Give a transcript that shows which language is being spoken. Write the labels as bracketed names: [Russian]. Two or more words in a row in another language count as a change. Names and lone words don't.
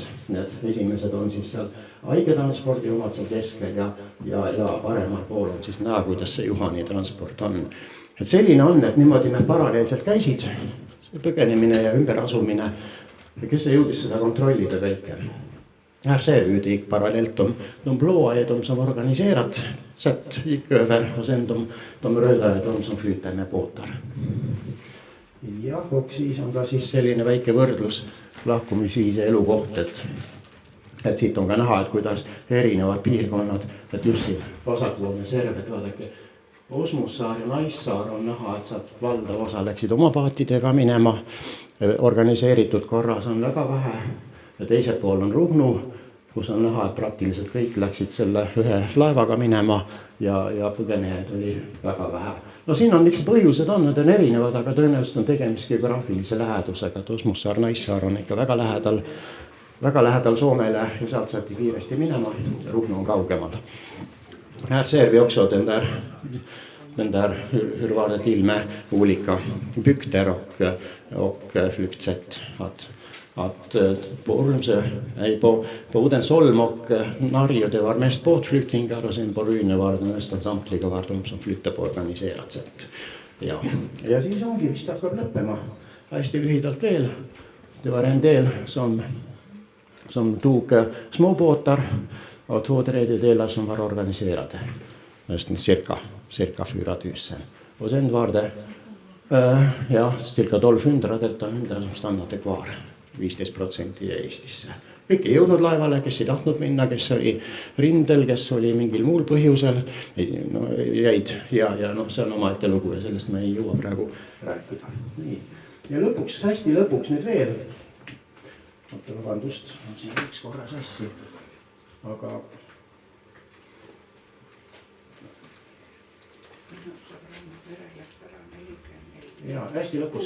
[Estonian] Need esimesed on siis seal haigetranspordi omad seal keskel ja paremal pool on siis näha, kuidas see Juhani transport on. Et selline on, et niimoodi need paralleelselt käisid, põgenemine ja ümberasumine. Kes see jõudis seda kontrollida kõike? [Swedish] Här ser vi det gick parallellt. De blåa är de som organiserat sätt gick över och sen de röda är de som flyter med båtar. [Estonian] Ja, och siis on ka siis selline väike võrdlus lahkumisviis ja elukoht, et siit on ka näha, et kuidas erinevad piirkonnad, et just siin vasakpoolne serv, et vaadake, Osmussaar ja Naissaar on näha, et saad valdav osa läksid oma paatidega minema, organiseeritud korras on väga vähe ja teisel pool on Ruhnu, kus on näha, et praktiliselt kõik läksid selle ühe laevaga minema ja põgenejaid oli väga vähe. No siin on miks põhjused on, need on erinevad, aga tõenäoliselt on tegemist geograafilise lähedusega, et Osmussaar, Naissaar on ikka väga lähedal Soomele ja sealt saati kiiresti minema, Ruhnu on kaugemal. [Swedish] Här ser vi också den där hur var det till med olika bygder och flyktsätt. Att på Ormsö, på Odensholm och Narjo det var mest båtflyktingar och sen på Rune var det nästan samtliga var de som flyttade på organiserat sätt. [Estonian] Ja siis ongi vist hakkab lõppema hästi lühidalt veel. [Swedish] Det var en del som tog småbåtar och 2/3 som var organiserade. Nästan cirka 4 000. Och sen var det cirka 1200 som stannade kvar. [Estonian] 15% jäi Eestisse. Kõik ei jõudnud laevale, kes ei tahtnud minna, kes oli rindel, kes oli mingil muul põhjusel, jäid ja see on oma ette lugu ja sellest me ei jõua praegu rääkida. Nii. Ja lõpuks, hästi lõpuks nüüd veel. Vabandust, siin üks korra sassi, aga ja hästi lõpus.